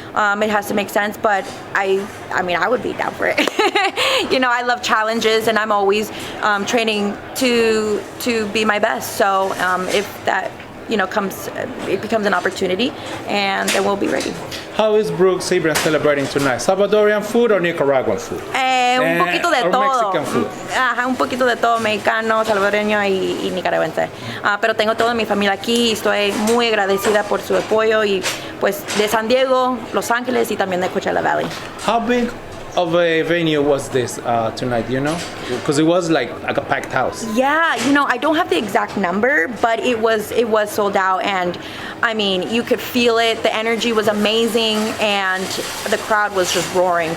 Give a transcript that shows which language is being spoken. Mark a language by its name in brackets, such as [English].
[English] It has to make sense, but I mean, I would be down for it. You know, I love challenges, and I'm always training to be my best. So if that, you know, it becomes an opportunity, and then we'll be ready. How is Brook Sibrian celebrating tonight? Salvadorian food or Nicaraguan food? [Spanish] Un poquito de [English] or [Spanish] todo. [English] Mexican food? [Spanish] Ajá, un poquito de todo, mexicano, salvadoreño y nicaragüense. Pero tengo toda mi familia aquí y estoy muy agradecida por su apoyo, y pues de San Diego, Los Ángeles y también de Coachella Valley. [English] How big of a venue was this tonight, you know? Because it was like a packed house. Yeah, you know, I don't have the exact number, but it was sold out, and I mean, you could feel it. The energy was amazing, and the crowd was just roaring.